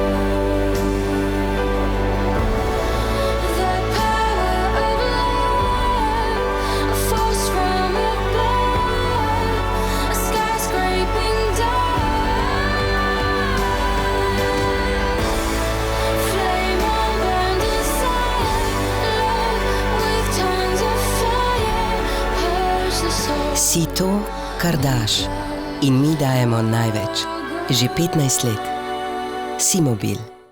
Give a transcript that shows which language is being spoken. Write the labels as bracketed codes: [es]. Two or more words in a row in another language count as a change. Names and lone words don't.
[en] The power of love, a force from above, a skyscraping dawn. Flame on burn desire, love with tongues of fire, purge the soul. [sl] Si to, kar daš. In mi dajemo največ. Že 15 let. Si.mobil.